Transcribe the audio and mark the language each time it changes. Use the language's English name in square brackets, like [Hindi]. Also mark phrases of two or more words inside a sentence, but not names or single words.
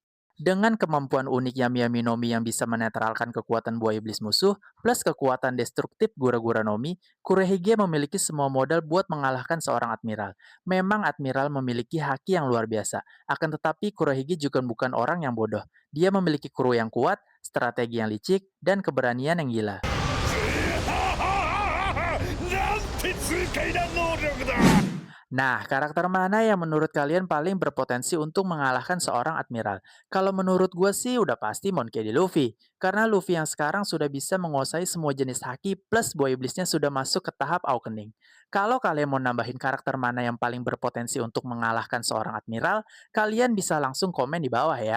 [Indonesian] Dengan kemampuan unik Yami Yami no Mi yang bisa menetralkan kekuatan buah iblis musuh, plus kekuatan destruktif Gura Gura no Mi, Kurohige memiliki semua modal buat mengalahkan seorang admiral. Memang admiral memiliki haki yang luar biasa, akan tetapi Kurohige juga bukan orang yang bodoh. Dia memiliki kru yang kuat, strategi yang licik, dan keberanian yang gila. [Japanese] なんて痛快な能力だ [Indonesian] Nah, karakter mana yang menurut kalian paling berpotensi untuk mengalahkan seorang admiral? Kalau menurut gue sih udah pasti Monkey D. Luffy. Karena Luffy yang sekarang sudah bisa menguasai semua jenis haki plus Boy Iblisnya sudah masuk ke tahap awakening. Kalau kalian mau nambahin karakter mana yang paling berpotensi untuk mengalahkan seorang admiral, kalian bisa langsung komen di bawah ya.